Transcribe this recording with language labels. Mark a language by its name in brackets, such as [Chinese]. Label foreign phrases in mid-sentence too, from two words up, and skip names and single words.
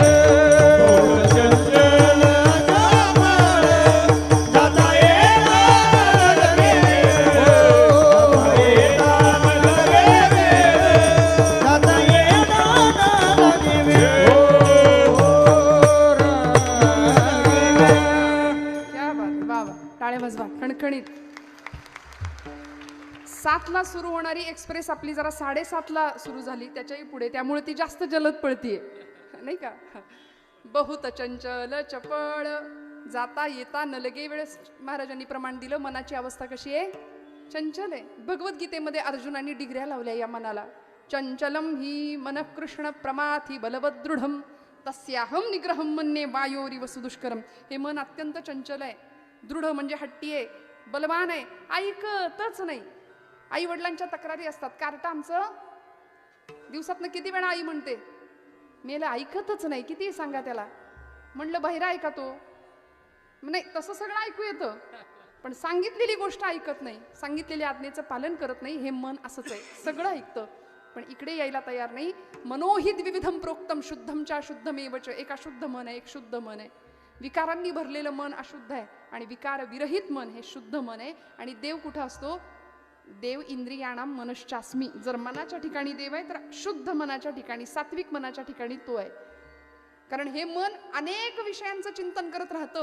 [Marathi] बहुत चंचल चपल जाता येता न लगे वेळ, जाता येता न लगे वेळ. [Hindi] क्या बात आहे. [Marathi] वा वा, टाळ्या वाजवा खणखणीत. 7ला सुरू होणारी एक्सप्रेस आपली जरा 7:30ला सुरू झाली, त्याच्याही पुढे, त्यामुळे ती जास्त जलद पळतीये नाही का. बहुत चंचल चपळ जाता येता न लगे वेळ. महाराजांनी प्रमाण दिलं मनाची अवस्था कशी आहे? चंचल आहे. भगवद्गीतेमध्ये अर्जुनांनी डिग्र्या लावल्या या मनाला. [Sanskrit] चंचलम ही मन कृष्ण प्रमाथी बलवदृढम तस्याहम निग्रहम मन्ये वायोरिव सुदुष्करम. [Marathi] हे मन अत्यंत चंचल आहे. दृढ म्हणजे हट्टी आहे, बलवान आहे, ऐकतच नाही. आई वडिलांच्या तक्रारी असतात. कार्टा आमचं दिवसातनं किती वेळा आई म्हणते, मेलं ऐकतच नाही. किती सांगा त्याला. म्हणलं बहिरा ऐका तो नाही, तसं सगळं ऐकू येतं पण सांगितलेली गोष्ट ऐकत नाही, सांगितलेल्या आज्ञेचं पालन करत नाही. हे मन असंच आहे, सगळं ऐकतं पण इकडे यायला तयार नाही. [Sanskrit] मनोहित विविधम प्रोक्तम शुद्धम च अशुद्धमेवच. [Marathi] एक अशुद्ध मन आहे, एक शुद्ध मन आहे. विकारांनी भरलेलं मन अशुद्ध आहे आणि विकार विरहित मन हे शुद्ध मन आहे. आणि देव कुठं असतो? देव [Sanskrit] इंद्रियाणाम मनश्चास्मी. [Marathi] जर मनाच्या ठिकाणी देव आहे तर शुद्ध मनाच्या ठिकाणी, सात्विक मनाच्या ठिकाणी तो आहे. कारण हे मन अनेक विषयांचं चिंतन करत राहतं.